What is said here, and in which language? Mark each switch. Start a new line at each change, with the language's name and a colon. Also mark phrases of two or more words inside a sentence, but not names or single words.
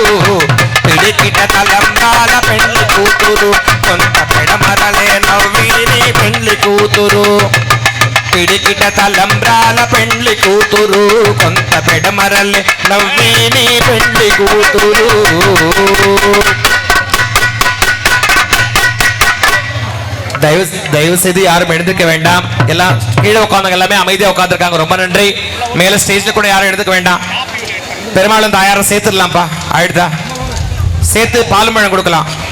Telugu: పిడికిట తలంబ్రాల పెండ్లి కూతురు, కొంత పెడమరలే నవ్విని పెండ్లి కూతురు. పిడికిట తలంబ్రాల పెండ్లి కూతురు, కొంత పెడమరలే నవ్విని పెండ్లి కూతురు.
Tamil: தயவு செய்து யாரும் எடுத்துக்க வேண்டாம். எல்லாம் கீழே உட்கார்ந்தவங்க எல்லாமே அமைதியா உட்கார்ந்துருக்காங்க. ரொம்ப நன்றி. மேல ஸ்டேஜ்ல கூட யாரும் எடுத்துக்க வேண்டாம். பெருமாளும் தாயாரும் சேர்த்துடலாம்ப்பா. ஆயிடுதா? சேர்த்து பாலும் பழம் கொடுக்கலாம்.